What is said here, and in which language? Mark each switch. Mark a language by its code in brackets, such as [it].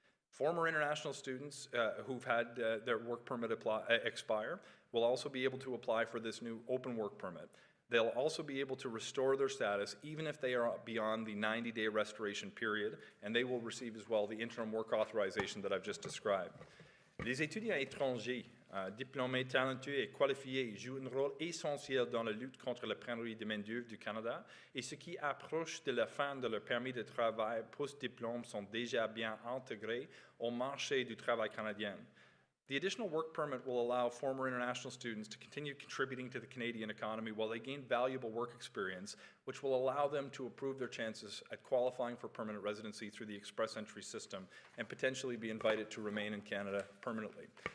[en] Former international students who've had their work permit expire will also be able to apply for this new open work permit. They'll also be able to restore their status even if they are beyond the 90-day restoration period, and they will receive as well the interim work authorization that I've just described. [fr] Les étudiants étrangers, diplômés, talentueux et qualifiés jouent un rôle essentiel dans la lutte contre la pénurie de main-d'œuvre du Canada, et ceux qui approchent de la fin de leur permis de travail post-diplôme sont déjà bien intégrés au marché du travail canadien. [en] The additional work permit will allow former international students to continue contributing to the Canadian economy while they gain valuable work experience, which will allow them to improve their chances at qualifying for permanent residency through the express entry system and potentially be invited to remain in Canada permanently.